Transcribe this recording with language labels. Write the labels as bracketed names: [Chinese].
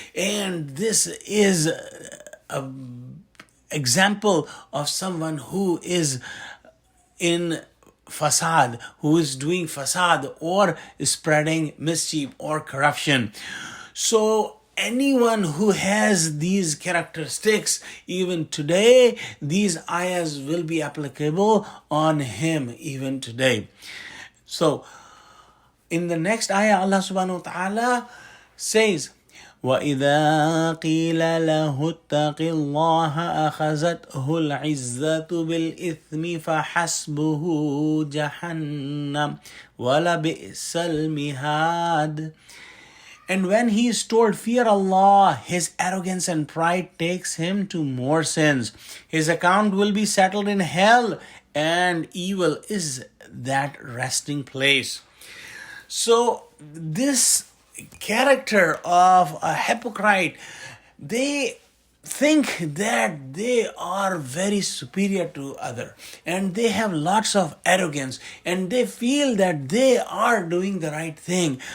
[English] And this is a example of someone who is in fasad, who is doing fasad or spreading mischief or corruption. So anyone who has these characteristics, even today, these ayahs will be applicable on him even today. So in the next ayah, Allah subhanahu wa ta'ala says, [Arabic] وَإِذَا قِيلَ لَهُ اتَّقِ اللَّهَ أَخَذَتْهُ الْعِزَّةُ بِالْإِثْمِ فَحَسْبُهُ جَهَنَّمُ وَلَبِئْسَ الْمِهَادُ. [English] And when he is told, fear Allah, his arrogance and pride takes him to more sins. His account will be settled in hell, and evil is that resting place. So this character of a hypocrite, they think that they are very superior to other, and they have lots of arrogance, and they feel that they are doing the right thing.